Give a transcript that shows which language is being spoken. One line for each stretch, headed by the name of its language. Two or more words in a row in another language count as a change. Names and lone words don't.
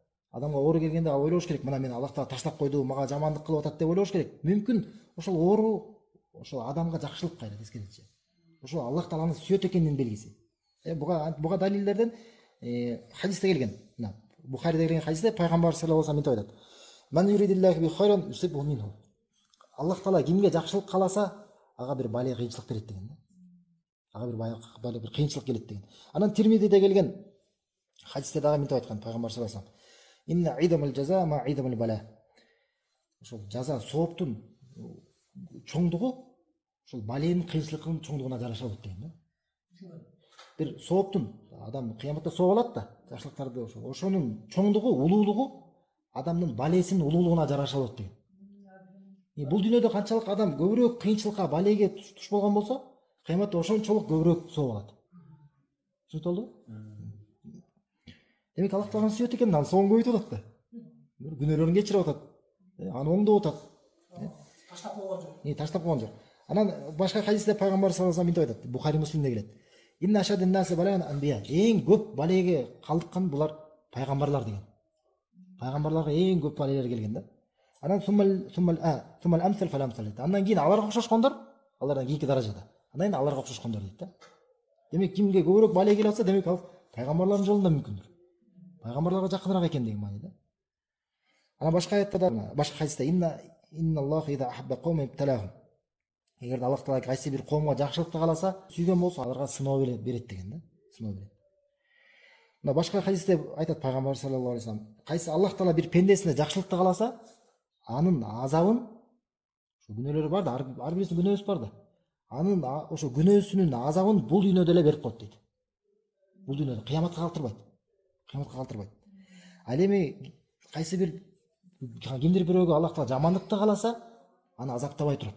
Kyrgyz: Адамга оору келгенде ал ойлош керек, мына мени Аллах Таала таштап койду, мага жамандык кылып атат деп ойлош керек. Мүмкүн ошол оору ошол адамга жакшылык кайра тескерисинче. Ошол Аллах Тааланы сүйөт экенинин белгиси. Буга далилдерден хадисте келген. Мына Бухариде келген хадисте пайгамбар
Arabic: صلى الله عليه وسلم
Kyrgyz: мынтип айтат.
Arabic: من يرد الله به خيرا يصب منه.
Kyrgyz: Аллах Таала кимге жакшылык кааласа, ага бир бале кыйынчылык берет деген да. Ага бир кыйынчылык келет деген. Анан Тирмидиде келген хадисте дагы мынтип айткан пайгамбар
Arabic: صلى الله عليه وسلم. إن عظم الجزاء مع عظم البلاء.
Kyrgyz: Ошол жаза сооптун чоңдугу ошол баленин кыйынчылыктын чоңдугуна жараша болот деген да. Бир сооптун адам кыяматта сооп алат да, жакшылыктарды ошонун чоңдугу, улуулугу адамдын балесинин улуулугуна жараша болот деген. Бул дүйнөдө канчалык адам көбүрөөк кыйынчылыкка, балеге туш болгон болсо, кыяматта ошончолук көбүрөөк сооп алат. Түшүндүңүзбү? Демек Аллах Тааланы сүйөт экен, ал соон көбөйтүп атат да. Күнөөлөрүн кечирип атат. Аны оңдоп атат. Таштап койгон жок. Анан башка хадисте пайгамбар
Arabic: صلى الله عليه وسلم
Kyrgyz: мынтип айтат. Бухари Муслимде келет.
Arabic: إن أشد الناس بلاء الأنبياء.
Kyrgyz: Эң көп балеге калдыккан булар пайгамбарлар деген. Пайгамбарларга эң көп балелер келген да. Анан
Arabic: ثم الأمثل فالأمثل.
Kyrgyz: Андан кийин аларга окшошкондор, алардан кийинки даражада. Андан кийин аларга окшошкондор дейт да. Демек кимге көбүрөөк бале келип атса, демек ал пайгамбарлардын жолунда мүмкүндүр. Пайгамбарларга жакыныраак экен деген маани да. Анан башка аятта да, башка хадисте
Arabic: إن الله إذا أحب قوما ابتلاهم.
Kyrgyz: Эгерде Аллах Таала кайсы бир коомго жакшылыкты кааласа, сүйгөн болсо, аларга сыноо берет деген да. Сыноо берет. Мына башка хадисте айтат пайгамбар
Arabic: صلى الله عليه وسلم,
Kyrgyz: кайсы Аллах Таала бир пендесине жакшылыкты кааласа, анын азабын, ошо күнөөлөрү бар да, ар бирисинин күнөөсү бар да. Анын ошо күнөөсүнүн азабын бул дүйнөдө эле берип коет дейт. Бул дүйнөдө кыяматка калтырбайт. Кыяматка калтырбайт. Ал эми кайсы бир кимдир бирөөгө Аллах Таала жамандыкты кааласа, аны азаптабай турат.